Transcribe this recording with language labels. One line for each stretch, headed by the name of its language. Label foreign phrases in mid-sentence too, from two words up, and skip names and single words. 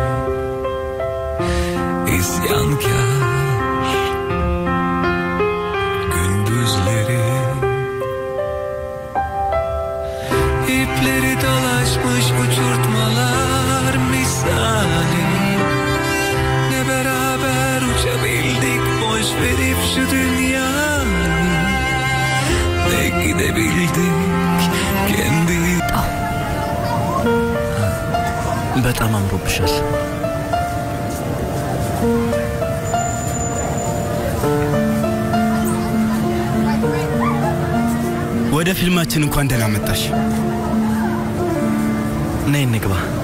Turkish: isyankar, gündüzleri ipleri dolaşmış uçurtmalar misali, ne beraber uçabildik boş verip şu dünyayı, ne gidebildik kendi.
Amharic: በጣም አምሮብሻል። ወደ ፊልማችን እንኳን ደህና መጣሽ። ነይ እንግባ።